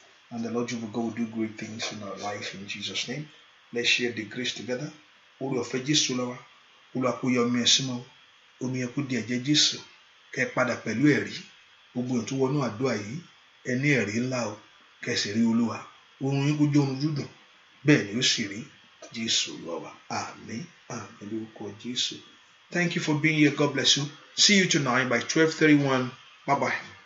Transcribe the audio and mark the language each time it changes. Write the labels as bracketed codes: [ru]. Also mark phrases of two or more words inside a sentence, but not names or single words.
[en] And the Lord Jehovah God will do great things in our life in Jesus' name. Let's share the grace together. [yo] Oore ọ̀fẹ́ Jésù lọ wa. Olúwa kó yọ omi ẹ̀ sí mọ́. Omi ẹ̀ kó di ẹ̀jẹ̀ Jésù. Kẹ́ ẹ padà pẹ̀lú ẹ̀rí. Gbogbo èèyàn tó wọnú àdúrà yìí, ẹ ní ẹ̀rí ńlá o. Kẹ́ ẹ sì rí Olúwa. Oorun yín kó jẹ́ oorun dídùn. Bẹ́ẹ̀ ni ó sì rí. Jésù Olúwa wa. Àmín. Àmín lórúkọ Jésù. [en] Thank you for being here. God bless you. See you tonight by twelve thirty-one. Bye bye.